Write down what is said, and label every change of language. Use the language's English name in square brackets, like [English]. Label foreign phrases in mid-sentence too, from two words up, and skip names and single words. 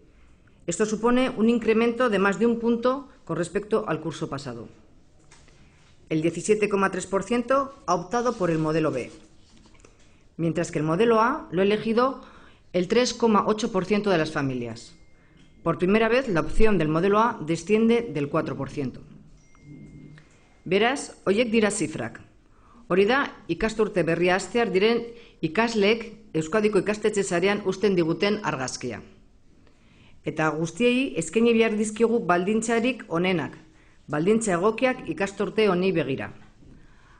[Spanish] Esto supone un incremento de más de 1 punto con respecto al curso pasado. El 17,3% ha optado por el modelo B, mientras que el modelo A lo ha elegido el 3,8% de las familias. Por primera vez, la opción del modelo A desciende del 4%. [Basque] Beraz, horiek dira zifrak. Hori da, ikasturte berria hastear diren ikasleek Euskadiko ikastetxe sarean uzten diguten argazkia. Eta guztiei eskaini behar dizkiogu baldintzarik onenak, baldintza egokiak ikasturte honi begira.